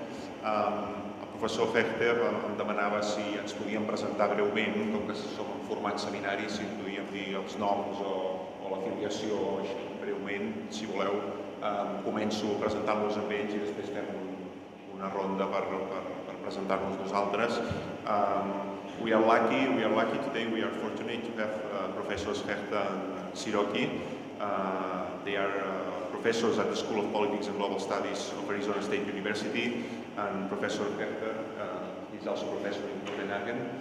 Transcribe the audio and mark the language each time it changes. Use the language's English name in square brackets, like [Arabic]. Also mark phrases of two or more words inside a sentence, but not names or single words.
[Catalan] El professor Hechter em demanava si ens podíem presentar breument, com que som en format seminari, si podíem dir els noms o l'afiliació així breument. Si voleu, començo presentant-los amb ells i després fem una ronda per presentar-nos nosaltres. [English] We are lucky today, we are fortunate to have Professors Hechter and Siroky. They are professors at the School of Politics and Global Studies of Arizona State University, and Professor Hechter is also professor in Copenhagen.